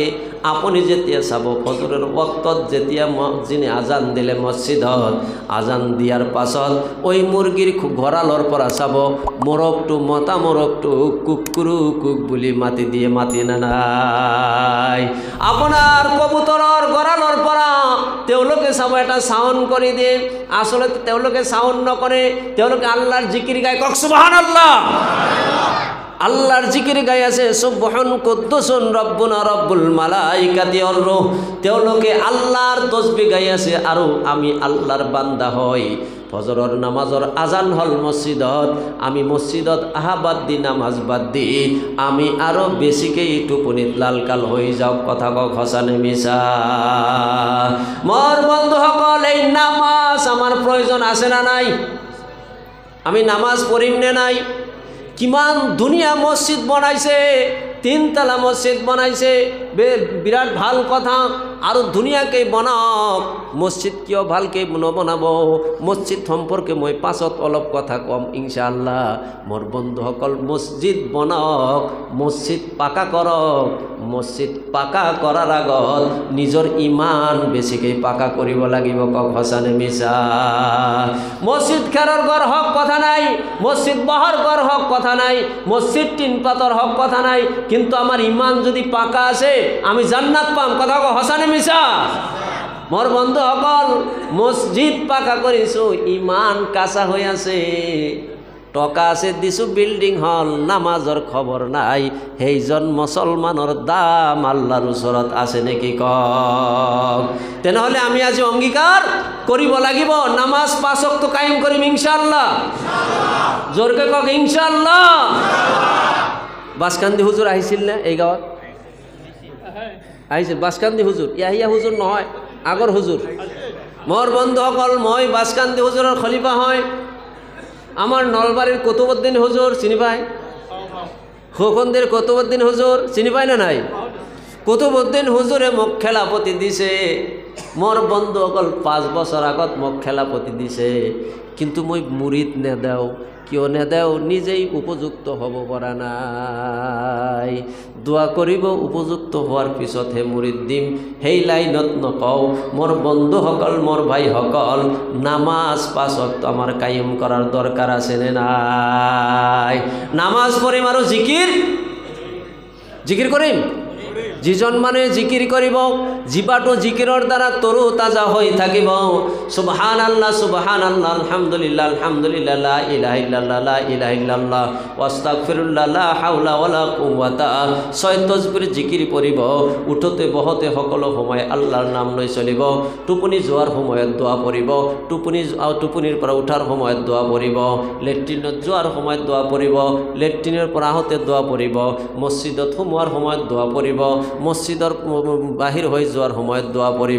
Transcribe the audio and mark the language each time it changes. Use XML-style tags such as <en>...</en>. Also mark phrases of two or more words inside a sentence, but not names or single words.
<as>আপুনি যেতিয়া চাব ফজৰৰ বক্তত যেতিয়া যিনি আজান দিলে মছজিদত, আজান দিয়াৰ পাছত ওই মুৰ্গীৰ গঁৰালৰ পৰা চাব মোৰগটো, মতা মোৰগটো কুকুৰু কুক বুলি মাতি দিয়ে, মাতি নাই। আপোনাৰ কবুতৰৰ গঁৰালৰ পৰা তেওঁলোকে চাব এটা সাউন্ড কৰি দিয়ে, আচলতে তেওঁলোকে সাউন্ড নকৰে, তেওঁলোকে আল্লাহৰ জিকিৰ গায়। কওক সুবহানাল্লাহ। আল্লাহর জিকির গাই আছে</as> <ar>سبحان قدوس ربنا رب الملائكة والروح.</ar> <as>তেওঁলোকে আল্লাহর তসবিহ গাই আছে আৰু আমি আল্লাহর বান্দা হই। ফজৰৰ নামাজৰ আজান হল মসজিদত, আমি মসজিদত আহা বাদ দি নামাজ বাদ দি আমি আৰু বেছিকৈ টোপনিত লালকাল হৈ যাওঁ। কথা কওক সঁচানে মিছা? মোৰ বন্ধুসকল, এই নামাজ আমাৰ প্ৰয়োজন আছে না নাই? আমি নামাজ পঢ়িম নে নাই? কিমান ধুনীয়া মসজিদ বনাইছে, তিনতলা মসজিদ বনাইছে, বিরাট ভাল কথা। আৰু ধুনীয়াকৈ বনাওক। মসজিদ কিয় ভালকৈ নবনাব? মসজিদ সম্পৰ্কে মই পাছত অলপ কথা কম</as> <ar>إن شاء الله.</ar> <as>মোৰ বন্ধুসকল, মসজিদ বনাওক, মসজিদ পাকা কৰক। মসজিদ পাকা কৰাৰ আগত নিজৰ ইমান বেছিকৈ পাকা কৰিব লাগিব। কওক সঁচানে মিছা? মসজিদ খেৰৰ ঘৰ হওক কথা নাই, মসজিদ বহৰ ঘৰ হওক কথা নাই, মসজিদ টিন পাতৰ হওক কথা নাই, কিন্তু আমার ইমান যদি পাকা আছে আমি জান্নাত পাম। কথা কওক সঁচানে মিছা? মোর বন্ধুসকল, মসজিদ পাকা কৰিছো, ইমান কাঁচা হৈ আছে, টকা আছে দিছো বিল্ডিং হল, নামাজৰ খবৰ নাই, সেইজন মুছলমানৰ দাম আল্লাহৰ ওচৰত আছে নেকি? কওক। তেনেহলে আমি আজি অংগীকাৰ কৰিব লাগিব, নামাজ 5 ওয়াক্ত কায়েম কৰিম</as> <ar>إن شاء الله.</ar> <as>জোৰকে কওক</as> <ar>إن شاء الله.</ar> <as>বাসকান্দি হুজুর আহিছিল না এই গাঁৱত? আহিছিল বাসকান্দি হুজুর, ইয়াহিয়া হুজুর নহয়, আগৰ হুজুর। মোৰ বন্ধুসকল, মই বাসকান্দি হুজুৰৰ খলিফা হয়। আমার নলবাৰীৰ কুতুবুদ্দিন হুজুর চিনি পায়? খোকন্দির কুতুবুদ্দিন হুজুর চিনি পায় না নাই? কুতুবুদ্দিন হুজুরে মোক খেলাপতি দিছে। মোৰ বন্ধুসকল, 5 বছৰ আগত মোক খেলাপতি দিছে, কিন্তু মই মুৰিদ নেদেও। কিয় নেদেও? নিজেই উপযুক্ত হ'ব পৰা নাই। দোয়া কৰিব, উপযুক্ত হোৱাৰ পিছতহে মুৰিদ দিম, সেই লাইনত নকওঁ। মোৰ বন্ধুসকল, মোৰ ভাইসকল, নামাজ 5 ওয়াক্ত আমাৰ কায়েম কৰাৰ দৰকাৰ আছে নে নাই? নামাজ পঢ়িম আৰু জিকিৰ কৰিম। যিজন মানুহে জিকিৰ কৰিব, জিবাটো জিকিৰৰ দ্বাৰা তৰু তাজা হৈ থাকিব।</as> <ar>سبحان الله سبحان الله، الحمد لله الحمد لله، لا إله إلا الله لا إله إلا الله، أستغفر الله، لا حول ولا قوة.</ar> <as>6 তাসবিহ জিকিৰ কৰিব। উঠোতে বহতে সকলো সময় আল্লাহৰ নাম লৈ চলিব। টোপনি যোৱাৰ সময়ত দোৱা পঢ়িব, টোপনিৰ পৰা উঠাৰ সময়ত দোৱা পঢ়িব, লেট্ৰিনত যোৱাৰ সময়ত দোৱা পঢ়িব, লেট্ৰিনৰ পৰা আহোঁতে দোৱা পঢ়িব, মছজিদত সোমোৱাৰ সময়ত দোৱা পঢ়িব, মসজিদৰ বাহিৰ হৈ যোৱাৰ সময়ত দোৱা পঢ়িব।</as>